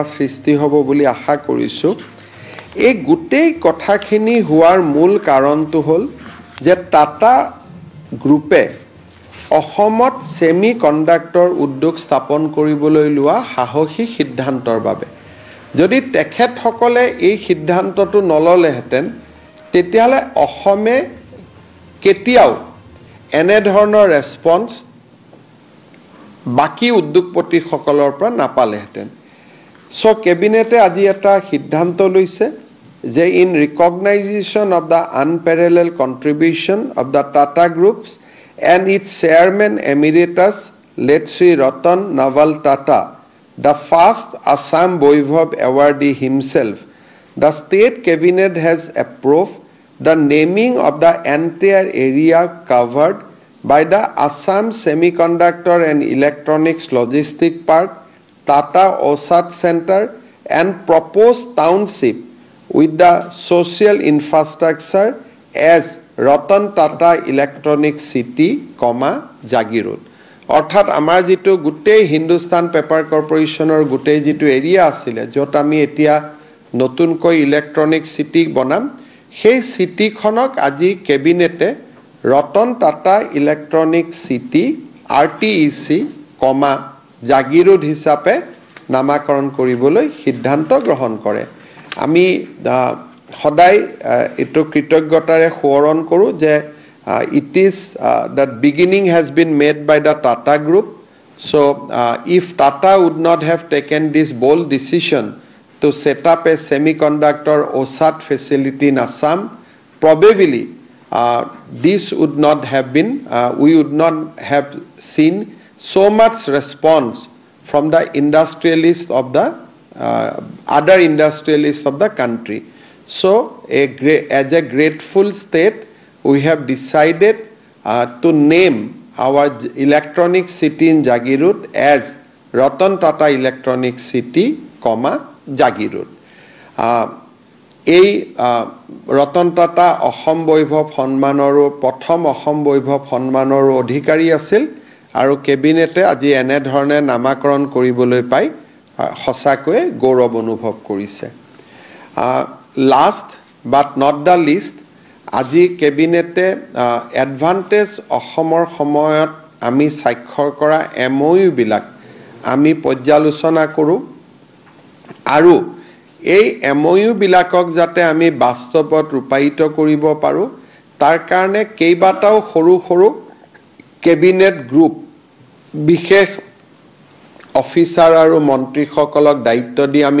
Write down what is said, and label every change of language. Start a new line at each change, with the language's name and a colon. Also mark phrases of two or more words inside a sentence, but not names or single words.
Assamese: সৃষ্টি হ'ব বুলি আশা কৰিছোঁ এই গোটেই কথাখিনি হোৱাৰ মূল কাৰণটো হ'ল যে টাটা গ্ৰুপে অসমত
English: semi conductor
Assamese: উদ্যোগ স্থাপন কৰিবলৈ লোৱা সাহসী সিদ্ধান্তৰ বাবে যদি তেখেতসকলে এই সিদ্ধান্তটো নললেহেঁতেন তেতিয়াহ'লে অসমে কেতিয়াও এনে ধৰণৰ ৰেছপন্স বাকি উদ্যোগপতিসকলৰ পৰা নাপালেহেঁতেন সো কেবিনেটে আজি এটা সিদ্ধান্ত লৈছে যে
English: in recognition of the unparalleled contribution of the Tata Groups and its chairman emeritus late Sri Ratan Naval Tata, the first Assam Vaibhav awardee himself, the state cabinet has approved the naming of the entire area covered by the Assam Semiconductor and Electronics Logistic Park, Tata OSAT Center and proposed township with the social infrastructure as Ratan Tata Electronic City, Jagirod.
Assamese: অৰ্থাৎ আমাৰ যেটো গুটেই হিন্দুস্তান পেপাৰ কৰ্পোৰেচনৰ গুটেই যেটো এৰিয়া আছিল যত আমি এতিয়া নতুনকৈ
English: electronic city
Assamese: বনাম সেই সিটিখনক আজি কেবিনেটে ৰতন টাটা ইলেক্ট্ৰনিক সিটি RTEC, জাগিৰোড হিচাপে নামাকৰণ কৰিবলৈ সিদ্ধান্ত গ্ৰহণ কৰে আমি সদায় এটো কৃতজ্ঞতাৰে সোঁৱৰণ কৰোঁ যে
English: it is that beginning has been made by the Tata Group. So if Tata would not have taken this bold decision to set up a semiconductor OSAT facility in Assam, probably this would not have been, we would not have seen so much response from the industrialists of the other industrialists of the country. So as a grateful state, we have decided to name our electronic city in Jagirod as Ratan Tata Electronic City, Jagirod.
Assamese: এই Ratan Tata অসম বৈভৱ সন্মানৰো প্ৰথম অসম বৈভৱ সন্মানৰ অধিকাৰী আছিল আৰু কেবিনেটে আজি এনে ধৰণে নামাকৰণ কৰিবলৈ পাই সঁচাকৈ গৌৰৱ অনুভৱ কৰিছে
English: Last but not the least,
Assamese: আজি কেবিনেটে এডভান্টেজ অসমৰ সময়ত আমি স্বাক্ষৰ কৰা MOU বিলাক আমি পৰ্যালোচনা কৰোঁ আৰু এই MOU বিলাকক যাতে আমি বাস্তৱত ৰূপায়িত কৰিব পাৰোঁ তাৰ কাৰণে কেইবাটাও সৰু সৰু কেবিনেট গ্ৰুপ বিশেষ অফিচাৰ আৰু মন্ত্ৰীসকলক দায়িত্ব দি আমি